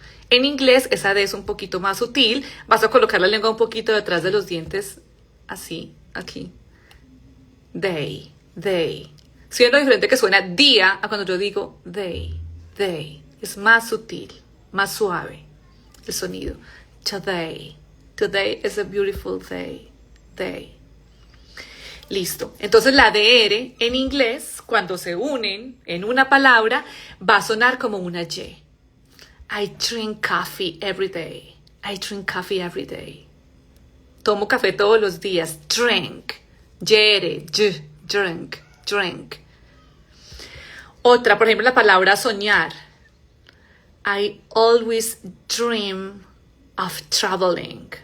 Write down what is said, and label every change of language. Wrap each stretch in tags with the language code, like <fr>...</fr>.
<es>En inglés esa D es un poquito más sutil, vas a colocar la lengua un poquito detrás de los dientes, así, aquí. Day. Siendo diferente que suena día a cuando yo digo day. Es más sutil, más suave el sonido.</es> <en>Today is a beautiful day.</en> <es>Listo. Entonces la DR en inglés, cuando se unen en una palabra, va a sonar como una Y.</es> <en>I drink coffee every day. I drink coffee every day.</en> <es>Tomo café todos los días. Drink. Drink. Otra, por ejemplo, la palabra soñar.</es> <en>I always dream of traveling.</en>